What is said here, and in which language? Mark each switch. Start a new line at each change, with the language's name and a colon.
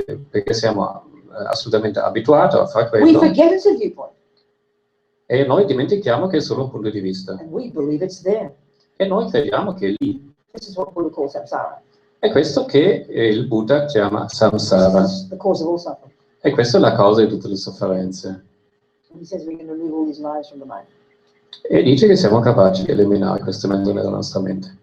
Italian: perché siamo assolutamente abituati a fare
English: we
Italian: quello,
English: forget it's a viewpoint.
Italian: e noi dimentichiamo che è solo un punto di vista.
English: And we believe it's there.
Italian: E noi crediamo che è lì.
English: This is what Buddha calls samsara.
Italian: È questo che il Buddha chiama samsara.
English: This is the cause of all suffering.
Italian: E questa è la causa di tutte le sofferenze.
English: And he says we can remove all these lies from the mind.
Italian: E dice che siamo capaci di eliminare queste menzogne dalla nostra mente.